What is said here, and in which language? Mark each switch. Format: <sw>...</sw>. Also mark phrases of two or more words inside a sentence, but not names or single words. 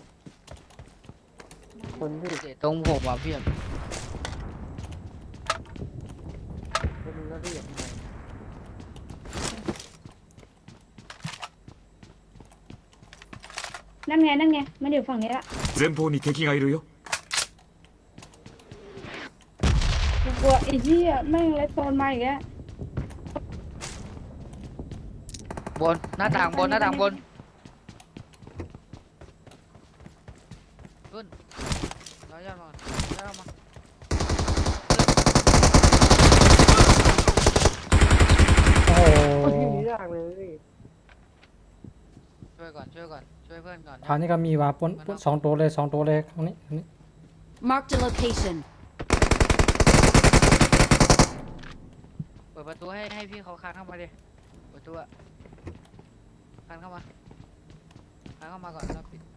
<th>คนที่ เจ๊ตรงผมอ่ะพี่ คนนึงแล้วพี่อย่าทำไม นั่นไงมันอยู่ฝั่งนี้ละ</th> <ja>前方に敵がいるよ。</ja> <th>กลัวไอ้เหี้ยแม่งเลยโซนมาอีกแล้ว บนหน้าต่างบนหน้าต่างบนขึ้นเราย่อมาย่อมา โอ้โห โอ้ยยากเลย ช่วยก่อนช่วยเพื่อนก่อน คราวนี้ก็มีว่าปนสองตัวเลยตรงนี้</th> <en>Marked a location.</en> <th>เปิดประตูให้พี่เขาคานเข้ามาดิเปิดประตูอะคานเข้ามาก่อนแล้วปิด</th>